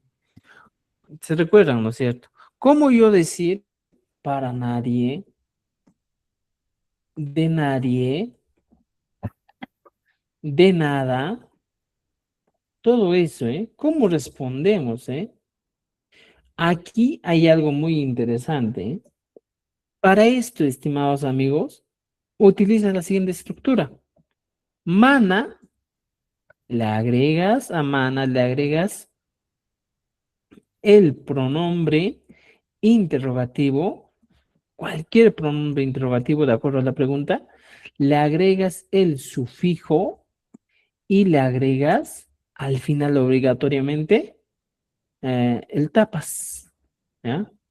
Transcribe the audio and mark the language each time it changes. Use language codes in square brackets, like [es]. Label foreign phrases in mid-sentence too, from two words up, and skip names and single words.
[es] ¿Se recuerdan, no es cierto? ¿Cómo yo decir para nadie, de nadie, de nada? Todo eso, ¿eh? ¿Cómo respondemos, eh? Aquí hay algo muy interesante, ¿eh? Para esto, estimados amigos, utiliza la siguiente estructura. Mana, a mana le agregas el pronombre interrogativo, cualquier pronombre interrogativo de acuerdo a la pregunta, le agregas el sufijo y le agregas al final obligatoriamente el tapas, ¿ya?